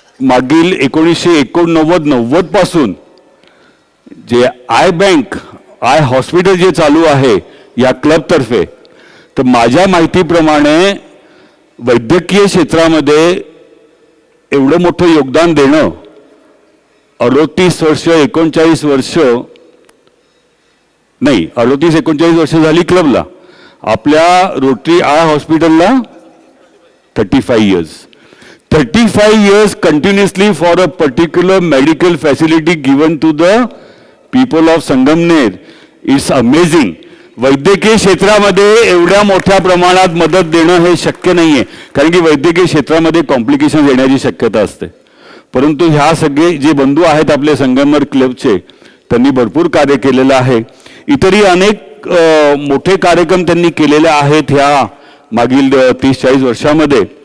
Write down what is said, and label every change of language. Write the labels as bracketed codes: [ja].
[mr] मागील 1989-90 पासून जे आय बँक, आय हॉस्पिटल जे चालू आहे या क्लबतर्फे, तर माझ्या माहितीप्रमाणे वैद्यकीय क्षेत्रामध्ये एवढं मोठं योगदान देणं 38 वर्ष 39 वर्ष नाही 38-39 वर्ष झाली क्लबला. आपल्या रोटरी आय हॉस्पिटलला 35 years. [en] 35 years continuously for a particular medical facility given to the people of Sangamner. It's amazing. [mr] वैद्यकीय क्षेत्रामध्ये एवढ्या मोठ्या प्रमाणात मदत देणं हे शक्य नाही आहे, कारण की वैद्यकीय क्षेत्रामध्ये कॉम्प्लिकेशन येण्याची शक्यता असते. परंतु ह्या सगळे जे बंधू आहेत आपले संगमनेर क्लबचे, त्यांनी भरपूर कार्य केलेलं आहे. इतरही अनेक मोठे कार्यक्रम त्यांनी केलेले आहेत ह्या मागील 30-40 वर्षामध्ये.